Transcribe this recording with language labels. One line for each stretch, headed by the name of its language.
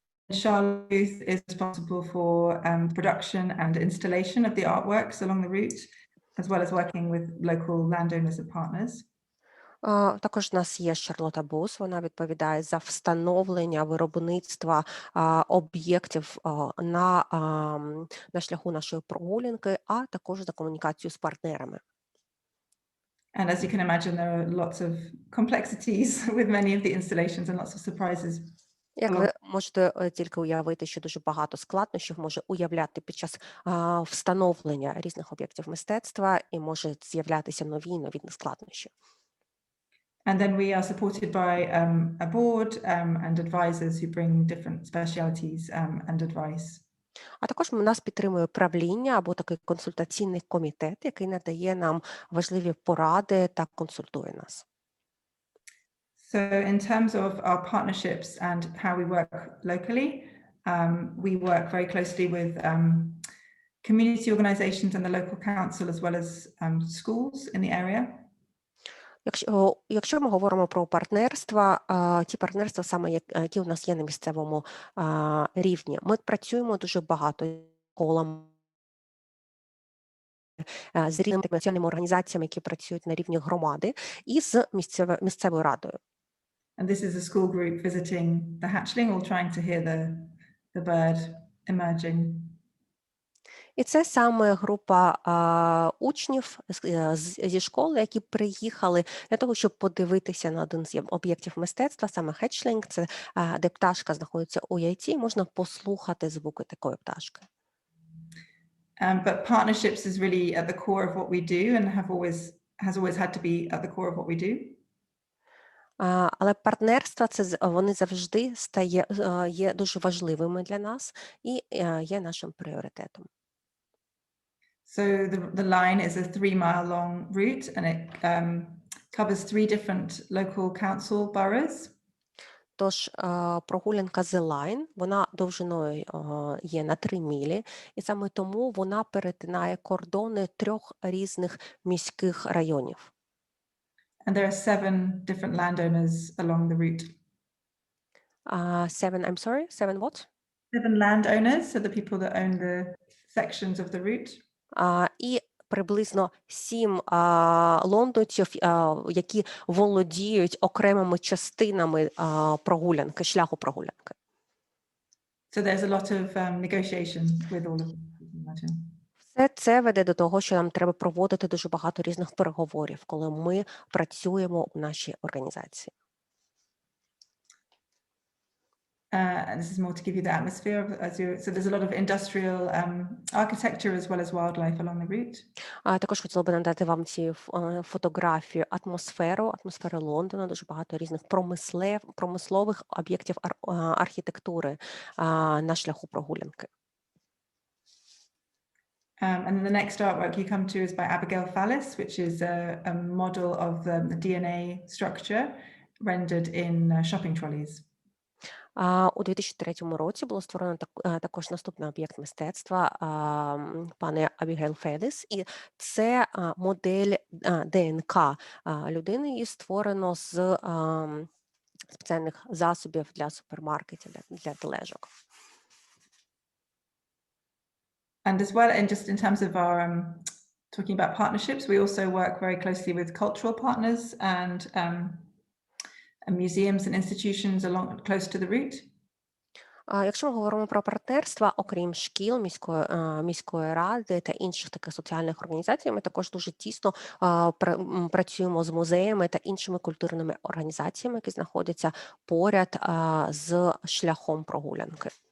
English: Charlotte is responsible for production and installation of the artworks along the route, as well as working with local landowners and partners.
Ukrainian: Також у нас є Шарлота Бус, вона відповідає за встановлення виробництва об'єктів на шляху нашої прогулянки, а також за комунікацію з партнерами.
English: And as you can imagine, there are lots of complexities with many of the installations and lots of surprises.
Ukrainian: Як ви можете тільки уявити, що дуже багато складнощів може уявляти під час встановлення різних об'єктів мистецтва і може з'являтися нові складнощі.
English: And then we are supported by a board and advisors who bring different specialities and advice.
Ukrainian: А також нас підтримує правління або такий консультаційний комітет, який надає нам важливі поради та консультує нас.
English: So in terms of our partnerships and how we work locally, we work very closely with community organizations and the local council as well as schools in the area.
Ukrainian: Якщо ми говоримо про партнерства, ті партнерства саме, які у нас є на місцевому рівні, ми працюємо дуже багато колом з різними національними організаціями, які працюють на рівні громади, і з місцевою радою.
English: And this is a school group visiting the hatchling, all trying to hear the bird emerging.
Ukrainian: І це саме група учнів зі школи, які приїхали для того, щоб подивитися на один з об'єктів мистецтва, саме хетчлінг, це де пташка знаходиться у яйці, можна послухати звуки такої пташки.
English: But partnerships is really at the core of what we do and has always had to be at the core of what we do.
Ukrainian: Але партнерства вони завжди є дуже важливими для нас і є нашим пріоритетом.
English: So the line is a 3-mile long route and it covers 3 different local council boroughs.
Ukrainian: Тож прогулянка The Line, вона довжиною є на 3 мілі, і саме тому вона перетинає кордони 3 різних міських районів.
English: And there are 7 different landowners along the route. 7 what? 7 landowners, so the people that own the sections of the route.
Ukrainian: І приблизно 7 лондонців, які володіють окремими частинами прогулянки, шляху прогулянки.
English: So there's a lot of negotiation with all of them.
Ukrainian: Все це веде до того, що нам треба проводити дуже багато різних переговорів, коли ми працюємо у нашій організації.
English: And this is more to give you the atmosphere. So there's a lot of industrial architecture as well as wildlife along the route.
Ukrainian: Також хотіла би надати вам ці фотографії атмосферу Лондона, дуже багато різних промислових об'єктів архітектури на шляху прогулянки.
English: And the next artwork you come to is by Abigail Fallis, which is a model of the DNA structure rendered in shopping trolleys.
Ukrainian: У 2003 році було створено також наступний об'єкт мистецтва пани Абігейл Феліс, і це модель ДНК людини, її створено з спеціальних засобів для супермаркетів, для тележок.
English: And as well, and just in terms of our talking about partnerships, we also work very closely with cultural partners and museums and institutions along close to the route.
Ukrainian: Якщо ми говоримо про партнерства, окрім шкіл, міської ради та інших таких соціальних організацій, ми також дуже тісно працюємо з музеями та іншими культурними організаціями, які знаходяться поряд з шляхом прогулянки.